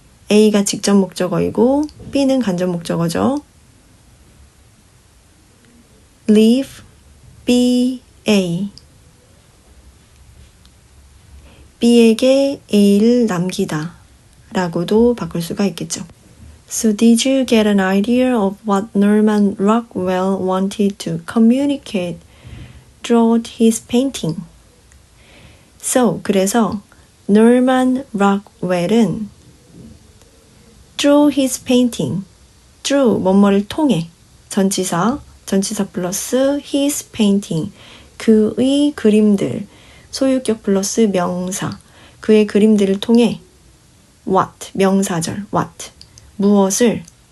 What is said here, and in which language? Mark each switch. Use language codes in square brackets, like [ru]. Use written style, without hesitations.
[ko] A가 직접 목적어이고 B는 간접 목적어죠. [en] leave B A. [ko] B에게 A를 남기다 라고도 바꿀 수가 있겠죠. [en] So did you get an idea of what Norman Rockwell wanted to communicate through his painting? [ko] So, 그래서 Norman Rockwell은 [en] through his painting, [ko] through 뭐뭐를 통해 전치사 플러스 his painting, 그의 그림들, 소유격 플러스 명사, 그의 그림들을 통해 what, 명사절 what, 무엇을